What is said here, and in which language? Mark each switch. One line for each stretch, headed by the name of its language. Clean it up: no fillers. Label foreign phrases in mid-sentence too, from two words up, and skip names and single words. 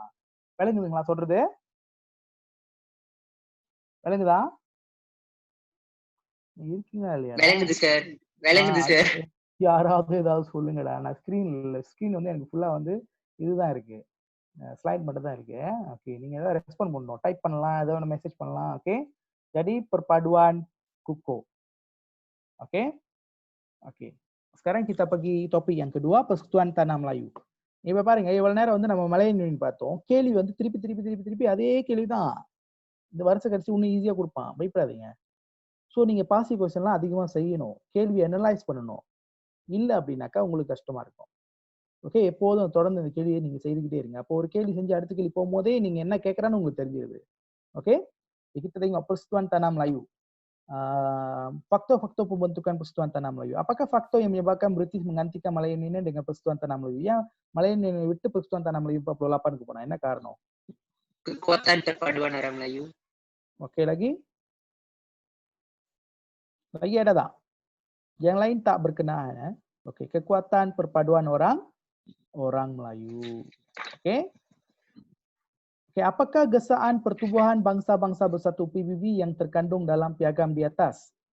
Tamil: விளங்குதுங்களா சொல்றது? விளங்குதா? இருக்கீங்களா இல்லையா? விளங்குது சார். யாராவது ஏதாவது சொல்லுங்கடா. நான் ஸ்கிரீன் எனக்கு ஃபுல்லா இதுதான் இருக்கு. ஸ்லைட் மட்டும் தான் இருக்கு. Okey, நீங்க ஏதாவது ரெஸ்பாண்ட் பண்ணணும். டைப் பண்ணலாம், ஏதோ ஒன்று மெசேஜ் பண்ணலாம்.
Malay: Okey. Jadi perpaduan kukuh. Okey. Okey. Sekarang kita pergi topik yang kedua, Persekutuan Tanah Melayu.
Tamil: இப்ப பாருங்க, இவ்வளவு நேரம் நம்ம மலையன் யூனியன் பார்த்தோம். கேள்வி திருப்பி அதே கேள்விதான். இந்த வருஷம் கழிச்சு இன்னும் ஈஸியா கொடுப்பான். பயப்படாதீங்க. ஸோ நீங்க
English: passive questions
Tamil: அதிகமா செய்யணும். கேள்வி அனலைஸ் பண்ணணும். இல்ல அப்படின்னாக்கா உங்களுக்கு கஷ்டமா இருக்கும். ஓகே, எப்போதும் தொடர்ந்து இந்த கேள்வியை நீங்க செய்துக்கிட்டே இருங்க. அப்போ ஒரு கேள்வி செஞ்சு அடுத்த கேள்வி போகும்போதே நீங்க என்ன கேட்கறான்னு உங்களுக்கு தெரிஞ்சிருது.
Malay: Oke, kita tengok Persekutuan Tanah Melayu. Faktor-faktor pembentukan Persekutuan Tanah Melayu. Apakah faktor yang menyebabkan British menggantikan Malayan Union dengan Persekutuan Tanah Melayu?
Tamil: Yang Malayan Union விட்டு Persekutuan Tanah Melayu 48 போனா என்ன காரணம்?
Malay: Kekuatan perpaduan orang Melayu. Oke, lagi ada tak? Yang lain tak berkenaan. Oke, kekuatan perpaduan orang Melayu. Oke. Oke, apakah gesaan Pertubuhan Bangsa-Bangsa Bersatu PBB yang terkandung dalam piagam di atas?